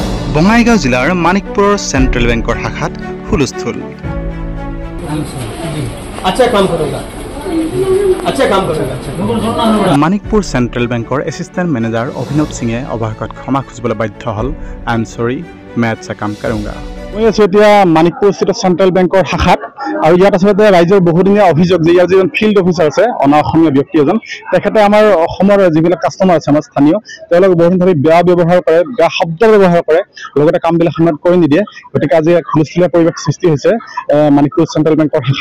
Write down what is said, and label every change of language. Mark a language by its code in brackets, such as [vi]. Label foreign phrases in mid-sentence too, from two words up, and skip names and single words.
[as] বঙাইগাঁও জিলাৰ মানিকপুৰৰ চেণ্ট্ৰেল বেংকৰ শাখাত হুলস্থুল। মানিকপুৰ চেণ্ট্ৰেল বেংকৰ [en] assistant manager [as] অভিনৱ সিঙে অৱশেষত ক্ষমা খুজিবলৈ বাধ্য হ'ল। [en] I am sorry, [hi] मैं अच्छा काम करूँगा। [as] মই আছো এতিয়া মানিকপুৰ স্থিত চেণ্ট্ৰেল বেংকৰ শাখাত আৰু ইয়াত আচলতে ৰাইজৰ বহুদিনীয়া অভিযোগ যে ইয়াৰ যিজন [en] field officer [as] আছে অনা অসমীয়া ব্যক্তি এজন, তেখেতে আমাৰ অসমৰ যিবিলাক কাষ্টমাৰ আছে আমাৰ স্থানীয়, তেওঁলোকে বহুদিন ধৰি বেয়া ব্যৱহাৰ কৰে, বেয়া শব্দ ব্যৱহাৰ কৰে, লগতে কামবিলাক সময়ত কৰি নিদিয়ে। গতিকে আজি এক হুলস্থুলীয়া পৰিৱেশ সৃষ্টি হৈছে মানিকপুৰ চেণ্ট্ৰেল বেংকৰ শাখাত।